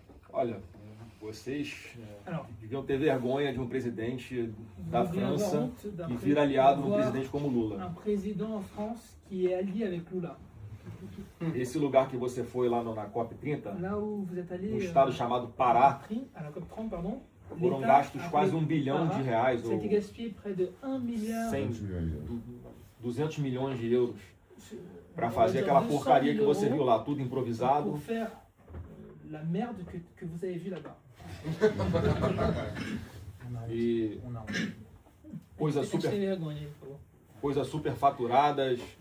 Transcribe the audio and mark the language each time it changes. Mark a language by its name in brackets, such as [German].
[Portuguese] Olha, vocês deviam ter vergonha de presidente da França que vira aliado de presidente como Lula. [French] Un président en France qui est allié avec Lula. [Portuguese] Esse lugar que você foi lá na COP30, [French] là où vous êtes allé, [Portuguese] um estado chamado Pará, [French] à la COP30, pardon, [Portuguese] foram gastos quase $1 bilhão, ou 200 milhões de euros para fazer aquela porcaria que você viu lá, tudo improvisado. [French] Pour faire la merde que vous avez vu là-bas. [Portuguese] E coisas super faturadas.